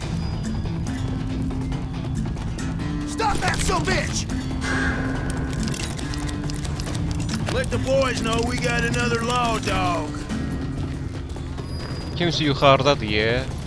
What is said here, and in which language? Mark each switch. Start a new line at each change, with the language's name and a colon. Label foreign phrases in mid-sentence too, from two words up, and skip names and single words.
English: Stop that son of a bitch! Let the boys know we got another law dog.
Azerbaijani: Kimisi yuxarıdadır ya.